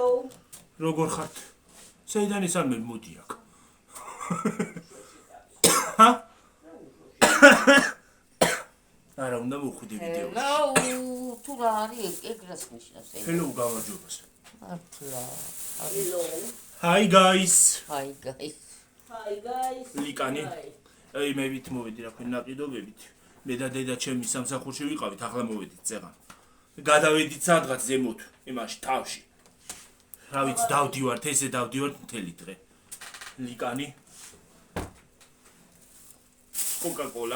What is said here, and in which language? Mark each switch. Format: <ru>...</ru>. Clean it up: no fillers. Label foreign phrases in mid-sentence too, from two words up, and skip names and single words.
<ka>როგორ ხართ? საიდან ის არ მოდი აქ? ჰა? არა, უნდა მოვხვიდე ვიდეოში.</ka> <en>Hello.</en> <ka>თუ რა არის ეგ რას ნიშნავს? Hello გამარჯობას. მართლა.</ka> <en>Hello. Hi guys. Hi guys.</en> <ka>ლიკანი. აი მე ვით მოვედი რა ქვია ნაყიდობებით. მე და დედა ჩემი სამსახურში ვიყავით, ახლა მოვედით წეღან. გადავედით სადღაც ზემოთ, იმაში თავში. რა ვიცი დავდივართ, ესე დავდივართ მთელი დღე. ლიკანი. Coca-Cola.</ka>